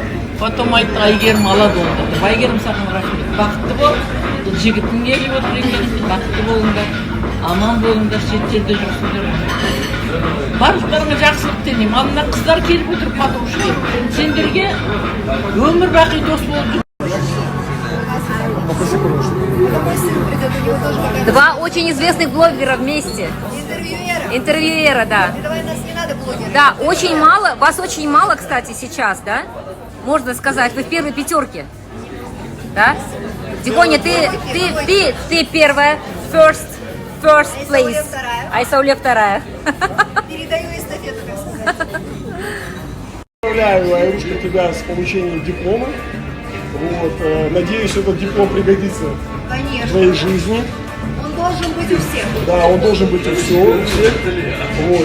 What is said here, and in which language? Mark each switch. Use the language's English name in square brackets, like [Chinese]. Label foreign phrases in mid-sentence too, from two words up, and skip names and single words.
[Kazakh] Потом айтты, Айгерім алады онда. Айгерім саған рахмет. Бақытты бол. Жігітің келіп отыр екен. Бақытты болыңдар. Аман болыңдар, шеттерде жүрсіңдер. Барлықтарыңа жақсылық тілеймін. Алдына қыздар келіп отыр, подружки. Сендерге өмір бақи дос болып. [Russian] Мой сын придет, у него тоже какая-то 2 очень известных блогера вместе. интервьюера. Интервьюера, да. Давай, нас не надо блогеров. Да, очень мало, вас очень мало, кстати, сейчас, да? Можно сказать, вы в первой 5. Да? Диконя, ты первая, [English] first place. [Russian] Айсауле вторая. Передаю эстафету, так сказать. Поздравляю, Айрушка, тебя с получением диплома. Вот, надеюсь, этот диплом пригодится в Конечно. твоей жизни. Он должен быть у всех. Да, он должен быть у всех. Вот.